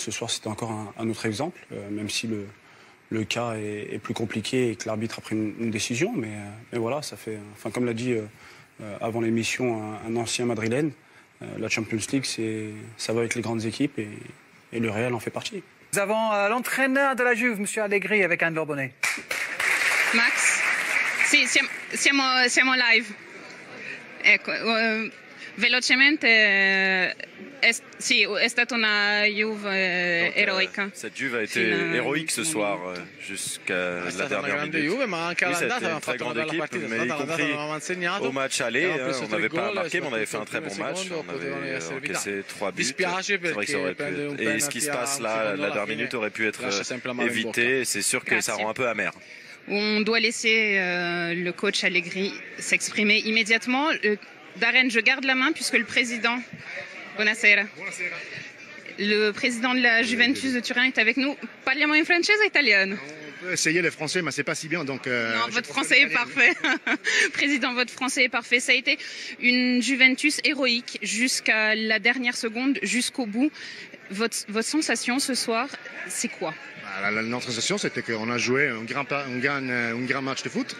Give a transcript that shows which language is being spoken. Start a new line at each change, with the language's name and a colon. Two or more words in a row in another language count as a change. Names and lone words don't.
French: Ce soir, c'était encore un autre exemple, même si le cas est plus compliqué et que l'arbitre a pris une décision. Mais voilà, ça fait, enfin, comme l'a dit avant l'émission un ancien madrilène, la Champions League, ça va avec les grandes équipes et le Real en fait partie. Nous avons l'entraîneur de la Juve, M. Allegri, avec Anne Lobonnet.
Italian: Max, sì, siamo live. Ecco, velocemente, sì, è stata una Juve eroica.
French: Cette Juve a été héroïque ce soir jusqu'à la dernière minute. Oui, c'était une très grande équipe, mais y compris au match aller, on n'avait pas marqué, mais on avait fait un très bon match. On avait encaissé 3 buts. C'est vrai que ça aurait pu être... Et ce qui se passe là, la dernière minute aurait pu être évité. C'est sûr que ça rend un peu amer. On doit laisser le coach Allegri s'exprimer immédiatement. Darren, je garde la main puisque le président... Buonasera. Le président de la Juventus de Turin est avec nous.
Italian: Parliamo in francese ou italiano?
French: On peut essayer le français, mais c'est pas si bien. Donc, non, votre français est parfait. Président, votre français est parfait. Ça a été une Juventus héroïque jusqu'à la dernière seconde, jusqu'au bout. Votre sensation ce soir, c'est quoi? Notre sensation, c'était qu'on a joué un grand match de foot.